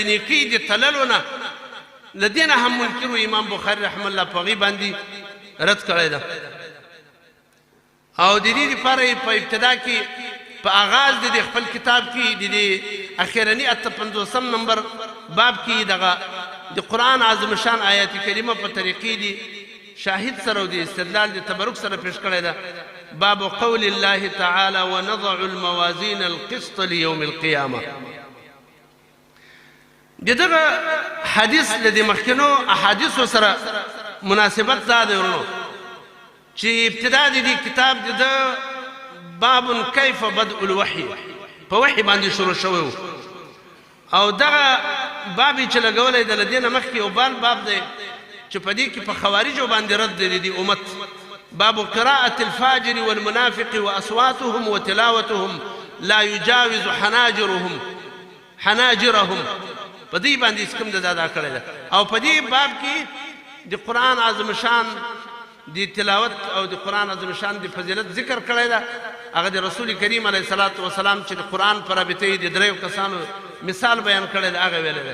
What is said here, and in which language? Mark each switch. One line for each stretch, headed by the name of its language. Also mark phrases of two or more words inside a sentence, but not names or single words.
Pashto: نیکۍ د تللو نه له دې نه هم منکرو امام بخاري رحم الله په هغې باندې رد کړی ده او د دې دپاره یې په ابتدا کې په آغاز د خپل کتاب کې د اخرنی 58 نمبر باب کې دغه د قرآن اعظم شان آیات کریمه په طریقې د شاهد سره او د استدلال د تبرک سره پیش کړی ده
Arabic: باب قول الله تعالى ونضع الموازين القسط ليوم القيامه
Pashto: دغه حدیث د مخکنو احادیث سره مناسبت زاده ورنو چې ابتدا د کتاب د باب
Arabic: كيف بدء الوحي
Pashto: په وحي باندې شروع شوی او دغه باب چې لګولې د لدینه مخکې یو باب دی چې په دې کې په خوارجو باندې رد دی د امت باب
Arabic: قراءة الفاجر والمنافق وأصواتهم وتلاوتهم لا يجاوز
Pashto: حناجرهم په دې باندې کوم دا کړی ده او په دې باب کې د قرآن اعظم شان د تلاوت او د قرآن اعظم شان د فضیلت ذکر کړی ده هغه د رسول کریم
Arabic: علیه الصلاة والسلام
Pashto: چې د قرآن په رابطه د دریو کسانو مثال بیان کړی ده هغه ویلی ده